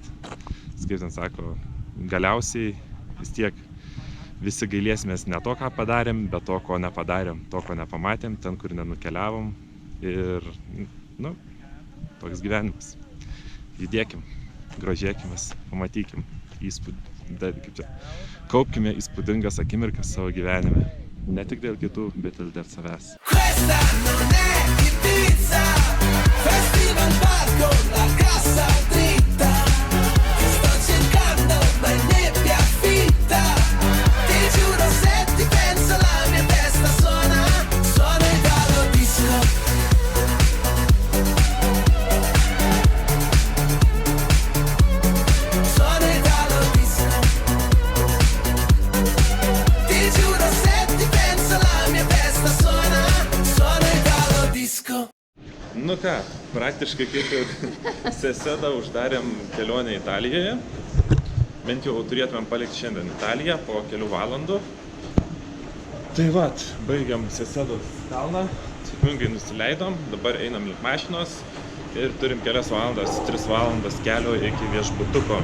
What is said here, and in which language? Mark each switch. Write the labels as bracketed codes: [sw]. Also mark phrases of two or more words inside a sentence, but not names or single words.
[lt] Kaip ten sako, galiausiai vis tiek visi gailėsimės ne to, ką padarėm, bet to, ko nepadarėm, to, ko nepamatėm, ten, kur nenukeliavom. Ir, toks gyvenimas. Judėkim, grožėkimės, pamatykim kaupkime įspūdingas akimirkas savo gyvenime. Ne tik dėl kitų, bet ir dėl savęs. [it] Questa non è Ibiza, festival bar con la cassa dritta. Ti sto cercando ma è nebbia fitta. Ti giuro se ti penso la mia testa suona Italo disco. Suona Italo disco. Ti giuro se ti penso la mia testa suona Italo disco. [lt] Nu ką, praktiškai kaip ir Sesedą uždarėm kelionę Italijoje. Bent jau turėtumėm palikti šiandien Italiją po kelių valandų. Tai baigiam Sesedos kalną, sėkmingai nusileidom, dabar einam link mašinos ir turim kelias valandas, 3 valandas kelio iki viešbutuko.